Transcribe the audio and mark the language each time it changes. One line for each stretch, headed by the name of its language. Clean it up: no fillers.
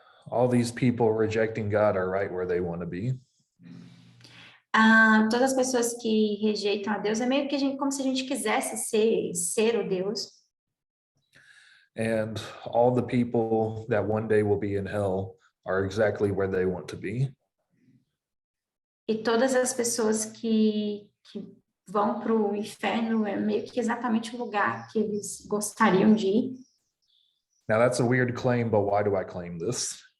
English: All these people rejecting God are right where they want to be.
Portuguese: Todas as pessoas que rejeitam a Deus é meio que como se a gente quisesse ser o Deus.
English: And all the people that one day will be in hell are exactly where they want to be.
Portuguese: E todas as pessoas que vão para o inferno é meio que exatamente o lugar que eles gostariam de ir.
English: Now that's a weird claim, but why do I claim this?